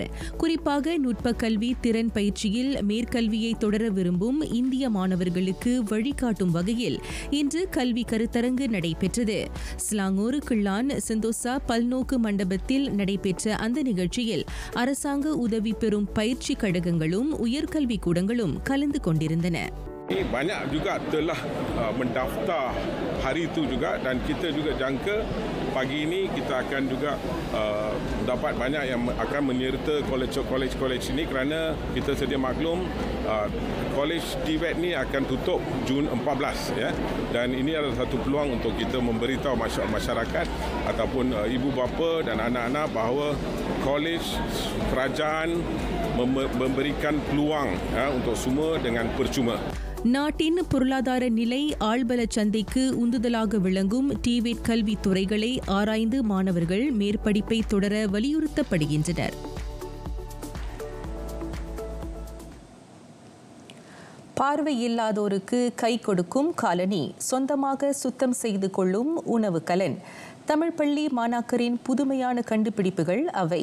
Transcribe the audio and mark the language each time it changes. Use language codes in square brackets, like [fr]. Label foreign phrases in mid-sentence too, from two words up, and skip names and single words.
[ta] குறிப்பாக நுட்ப கல்வி திறன் பயிற்சியில் மேற்கல்வியை தொடர விரும்பும் இந்திய மாணவர்களுக்கு வழிகாட்டும் வகையில் இன்று கல்வி கருத்தரங்கு நடைபெற்றது. ஸ்லாங்கூர், கிள்ளான், செந்தோசா பல்நோக்கு மண்டபத்தில் நடைபெற்ற அந்த நிகழ்ச்சியில் அரசாங்க உதவி பெறும் பயிற்சி கழகங்களும் உயர்கல்வி கூடங்களும் கலந்து கொண்டிருந்தன. [ms] Banyak juga telah mendaftar hari itu juga dan kita juga jangka pagi ini kita akan juga dapat banyak yang akan menyerta kolej ini kerana kita sedia maklum kolej TVET ni akan tutup Jun 14 ya, dan ini adalah satu peluang untuk kita memberitahu masyarakat ataupun ibu bapa dan anak-anak bahawa kolej kerajaan memberikan peluang untuk semua dengan percuma. [ta] நாட்டின் பொருளாதார நிலை, ஆழ்பல சந்தைக்கு உந்துதலாக விளங்கும் டிவேட் கல்வி துறைகளை ஆராய்ந்து மாணவர்கள் மேற்படிப்பை தொடர வலியுறுத்தப்படுகின்றனர். பார்வையில்லாதோருக்கு கை கொடுக்கும் காலனி, சொந்தமாக சுத்தம் செய்து கொள்ளும் உணவு கலன், தமிழ் பள்ளி மாணாக்கரின் புதுமையான கண்டுபிடிப்புகள் அவை.